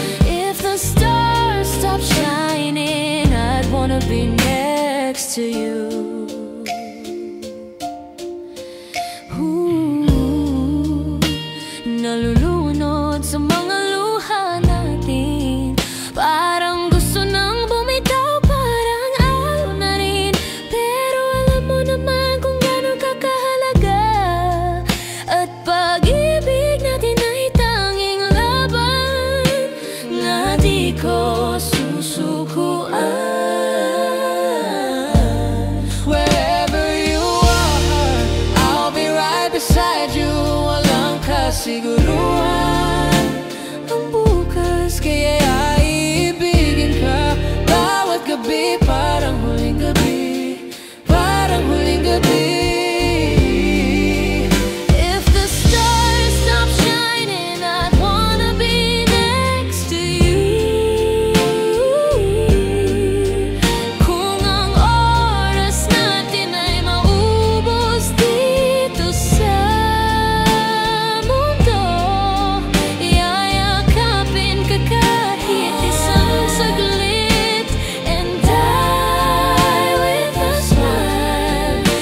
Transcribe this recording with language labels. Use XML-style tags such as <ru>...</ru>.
<en>If the stars stop shining, I'd wanna be next to you.</en> <tl>Ooh, nalulunod sa mga luha natin, parang gusto nang bumitaw, parang ayaw na rin. Pero alam mo naman kung gano'n kakahalaga, at pag-ibig natin ay tanging laban na di ko susukuan.</tl> <en>Wherever you are, I'll be right beside you.</en> <tl>Walang kasiguruhan ang bukas, kaya iibigin ka bawat gabi. Parang huling gabi, parang huling gabi.</tl> <en>If the stars stop shining, I'd wanna be next to you.</en> <tl>Kung ang oras natin ay maubos dito sa mundo, yayakapin ka kahit isang saglit,</tl> <en>and die with a smile.</en>